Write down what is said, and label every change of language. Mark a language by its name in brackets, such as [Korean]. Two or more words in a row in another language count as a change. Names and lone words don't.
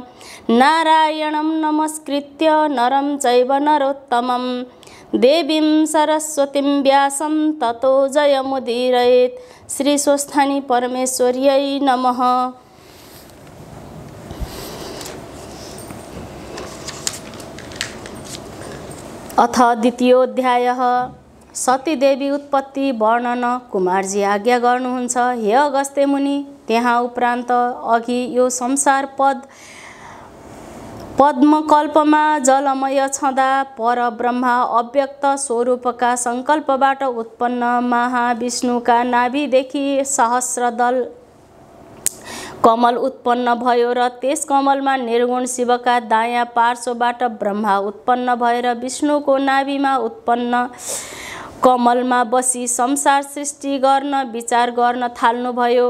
[Sanskrit] नारायणं नमस्कृत्य नरं चैव नरोत्तमं देवीं सरस्वतीं व्यासं ततो जयमुदीरयेत्। श्री स्वस्थानी परमेश्वर्यै नमः। अथ द्वितीयोऽध्यायः सतीदेवी उत्पत्ति वर्णन। [Nepali] कुमारजी आज्ञा गर्नुहुन्छ, हे अगस्त्य मुनि, त्यहाँ उपरान्त अघि यो संसार पद्मकल्पमा जलमय छँदा परब्रह्मा अव्यक्त स्वरूपका सङ्कल्पबाट उत्पन्न महाविष्णुका नाभिदेखि सहस्रदल कमल उत्पन्न भयो र त्यस कमलमा निर्गुण शिवका दायाँ पार्श्वबाट ब्रह्मा उत्पन्न भएर विष्णुको नाभिमा उत्पन्न कमलमा बसी संसार सृष्टि गर्न विचार गर्न थाल्नुभयो।